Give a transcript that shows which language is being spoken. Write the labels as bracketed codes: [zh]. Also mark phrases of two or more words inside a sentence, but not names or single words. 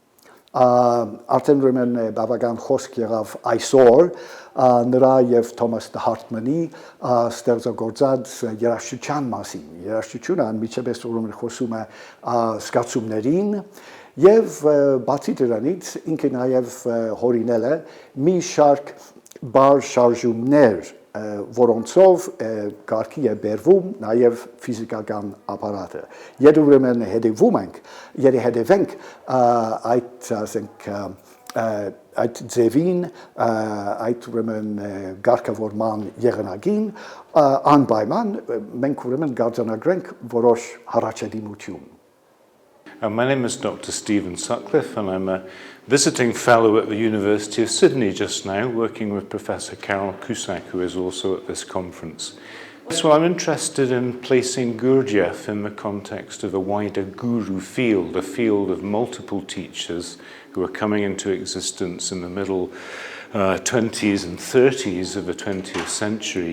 [hy] Արդեն ուրեմն բավական խոսք եղավ այսօր նրա եւ Թոմաս Հարթմանի ստեղծագործած երաժշտության մասին։ Երաժշտությունը անմիջապես ուրեմն խոսում է զգացումներին եւ բացի դրանից ինքը նաեւ հորինել է մի շարք բար շարժումներ, որոնցով կարգի է բերվում նաեւ ֆիզիկական ապարատը։ Եթե ուրեմն հետևենք այդ ասենք այդ ձևին, այդ ուրեմն ղեկավարման եղանակին, անպայման մենք ուրեմն կարձանագրենք որոշ հառաջադիմություն։ [en] My name is Dr. Stephen Sutcliffe, and I'm a visiting fellow at the University of Sydney just now, working with Professor Carol Cusack, who is also at this conference. So I'm interested in placing Gurdjieff in the context of a wider guru field, a field of multiple teachers who are coming into existence in the middle 20s and 30s of the 20th century.